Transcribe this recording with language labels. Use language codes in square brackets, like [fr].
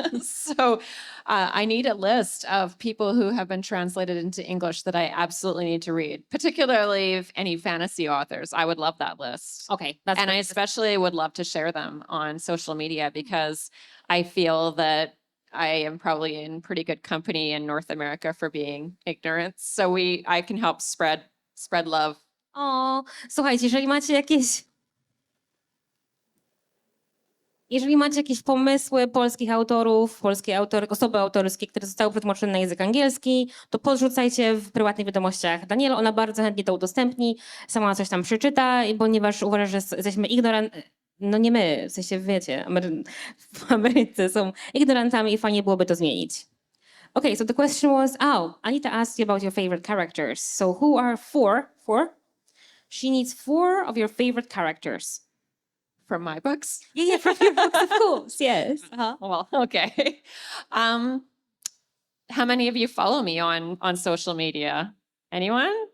[en] So I need a list of people who have been translated into English that I absolutely need to read, particularly any fantasy authors. I would love that list. Okay, that's And I great. especially would love to share them on social media, because I feel that I am probably in pretty good company in North America for being ignorant. So I can help spread love. [pl] O, słuchajcie, jeżeli macie jakieś pomysły polskich autorów, osoby autorskie, które zostały przetłumaczone na język angielski, to podrzucajcie w prywatnych wiadomościach Danielle. Ona bardzo chętnie to udostępni, sama coś tam przeczyta, ponieważ uważa, że jesteśmy No nie my, w sensie wiecie, w Ameryce są ignorantami i fajnie byłoby to zmienić. [en] Okay, so the question was, Anita asked you about your favorite characters. So who are four? She needs 4 of your favorite characters. From my books? Yeah, from your books, of course, yes. Well, okay. How many of you follow me on social media? Anyone?